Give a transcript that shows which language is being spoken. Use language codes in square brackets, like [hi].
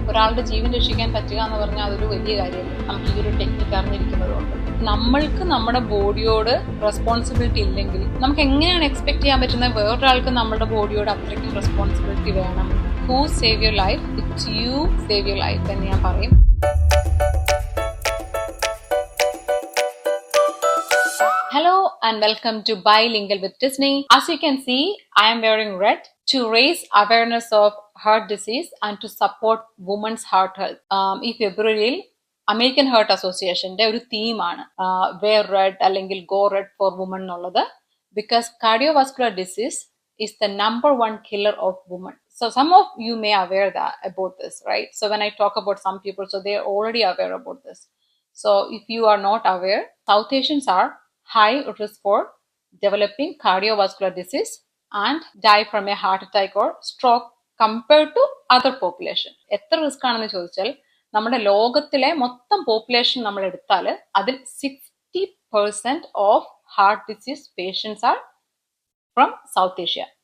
[ml] ഒരാളുടെ ജീവൻ രക്ഷിക്കാൻ പറ്റുക എന്ന് പറഞ്ഞാൽ അതൊരു വലിയ കാര്യമല്ല. നമുക്ക് ഈ ഒരു ടെക്നിക്ക് അറിഞ്ഞിരിക്കുന്നതുകൊണ്ട് നമ്മൾക്ക് നമ്മുടെ ബോഡിയോട് റെസ്പോൺസിബിലിറ്റി ഇല്ലെങ്കിൽ നമുക്ക് എങ്ങനെയാണ് എക്സ്പെക്ട് ചെയ്യാൻ പറ്റുന്നത് വേറൊരാൾക്ക് നമ്മുടെ ബോഡിയോട് അത്രയ്ക്കും റെസ്പോൺസിബിലിറ്റി വേണം? [en] Who save your life? It's you save your life [ml] എന്ന് ഞാൻ പറയും. [en] Hello and welcome to Bilingual with Disney. As you can see, I am wearing red to raise awareness of heart disease and to support women's heart health. [ml] ഈ ഫെബ്രുവരിയിൽ American heart അസോസിയേഷന്റെ ഒരു തീമാണ് wear red അല്ലെങ്കിൽ go red four woman എന്നുള്ളത്. [en] Because cardiovascular disease is the number one killer of women. So some of you may aware that about this, right? So when I talk about some people, so they are already aware about this. So if you are not aware, South Asians are high risk for developing cardiovascular disease and die from a heart attack or stroke compared to other population. [ml] എത്ര risk ആണെന്ന് ചോദിച്ചാൽ നമ്മുടെ ലോകത്തിലെ മൊത്തം population നമ്മൾ എടുത്താൽ അതിൽ 60% [en] Of heart disease patients are from South Asia.